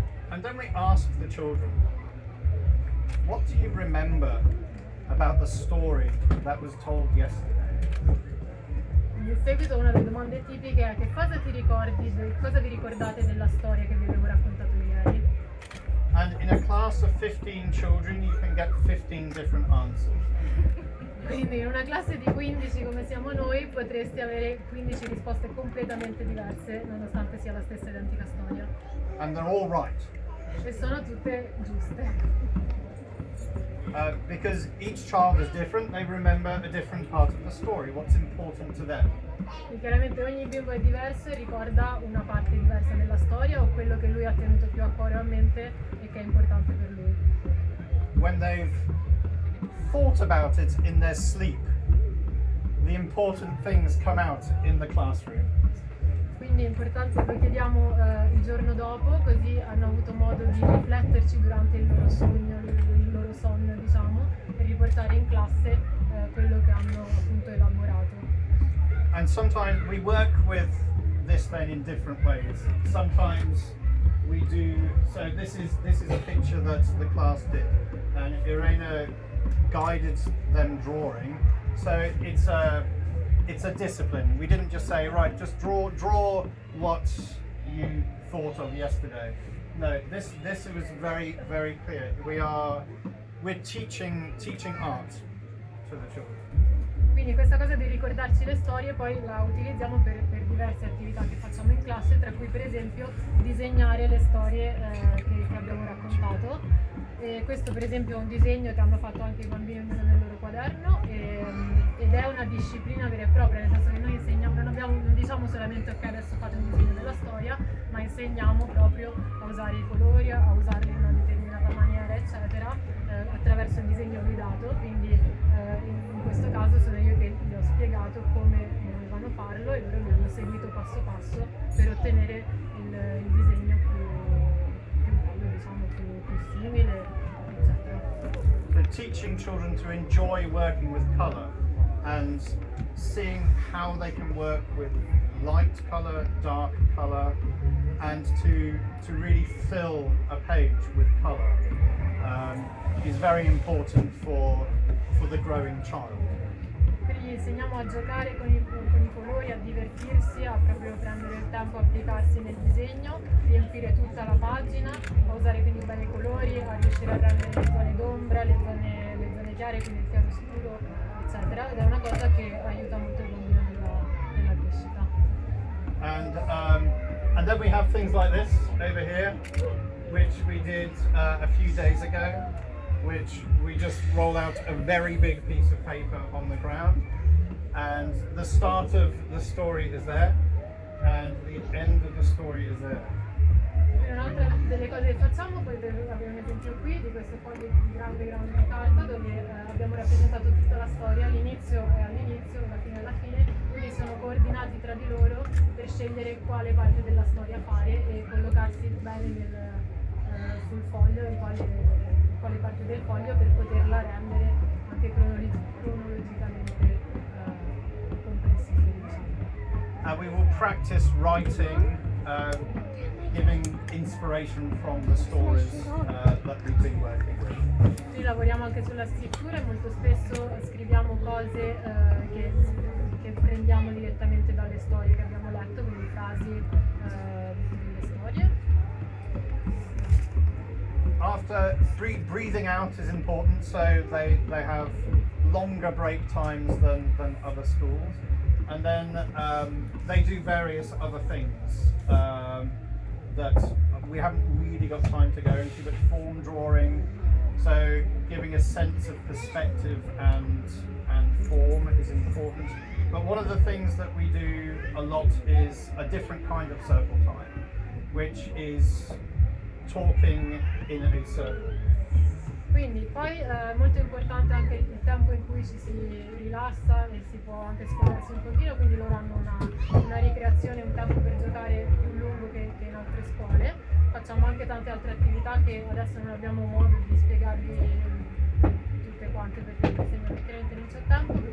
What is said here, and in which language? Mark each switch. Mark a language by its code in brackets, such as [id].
[en] And then we ask the children, what do you remember about the story that was told yesterday? [it] In seguito una delle domande tipiche è: che cosa ti ricordi, cosa vi ricordate della storia che vi avevo raccontato ieri? [en] And in a class of 15 children you can get 15 different answers. [it] Quindi in una classe di 15 come siamo noi potresti avere 15 risposte completamente diverse, nonostante sia la stessa identica storia. [en] And they're all right. [it] E sono tutte giuste. [en] Because each child is different, they remember a different part of the story, what's important to them. [it] E chiaramente ogni bimbo è diverso e ricorda una parte diversa della storia, o quello che lui ha tenuto più a cuore o a mente e che è importante per lui. [en] When they've thought about it in their sleep, the important things come out in the classroom. [it] Quindi è importante, lo chiediamo il giorno dopo, così hanno avuto modo di rifletterci durante il loro sogno, il loro sonno diciamo, e riportare in classe quello che hanno appunto elaborato. [en] And sometimes we work with this then in different ways. Sometimes we do, so this is a picture that the class did, and Irena guided them drawing. So it's a discipline. We didn't just say, right, just draw what you thought of yesterday. No, this was very, very clear. We're teaching art to the children. [it] Quindi questa cosa di ricordarci le storie poi la utilizziamo per diverse attività che facciamo in classe, tra cui per esempio disegnare le storie che abbiamo raccontato. E questo per esempio è un disegno che hanno fatto anche i bambini nel loro quaderno, ed è una disciplina vera e propria, nel senso che noi insegniamo, non diciamo solamente ok adesso fate un disegno della storia, ma insegniamo proprio a usare i colori, a usarli in una determinata maniera eccetera, attraverso il disegno guidato. Quindi in questo caso sono io che gli ho spiegato come dovevano farlo e loro mi hanno seguito passo passo per ottenere il disegno più bello, diciamo, più simile, eccetera. [en] So teaching children to enjoy working with colour and seeing how they can work with light colour, dark colour, and to really fill a page with colour is very important for the growing child. [it] Quindi gli insegniamo a giocare con i colori, a divertirsi, a proprio prendere il tempo, a applicarsi nel disegno, riempire tutta la pagina, a usare quindi bene i colori, a riuscire a rendere le zone d'ombra, le zone chiare, quindi il chiaro scuro, eccetera. Ed è una cosa che aiuta molto il bambino nella crescita. [en] And then we have things like this over here, which we did a few days ago, which we just roll out a very big piece of paper on the ground, and the start of the story is there, and the end of the story is there. [it] Un'altra delle cose che facciamo, poi abbiamo un esempio qui di questo foglio di grande carta dove abbiamo rappresentato tutta la storia, all'inizio e all'inizio, alla fine e alla fine, quindi sono coordinati tra di loro per scegliere quale parte della storia fare e collocarsi bene sul foglio, in quale parte del foglio, per poterla rendere anche cronologicamente comprensibile, diciamo. [en] And we will practice writing, giving inspiration from the stories that we've been working with. [it] Noi lavoriamo anche sulla scrittura e molto spesso scriviamo cose che prendiamo direttamente dalle storie che abbiamo letto, quindi frasi delle storie. [en] After breathing out is important, so they have longer break times than other schools, and then they do various other things that we haven't really got time to go into, but form drawing, so giving a sense of perspective and form is important. But one of the things that we do a lot is a different kind of circle time, which is talking in a circle. [it] Quindi poi è molto importante anche il tempo in cui ci si rilassa e si può anche sfogarsi un pochino, quindi loro hanno una ricreazione, un tempo per giocare più lungo che in altre scuole. Facciamo anche tante altre attività che adesso non abbiamo modo di spiegarvi tutte quante perché veramente non c'è tempo.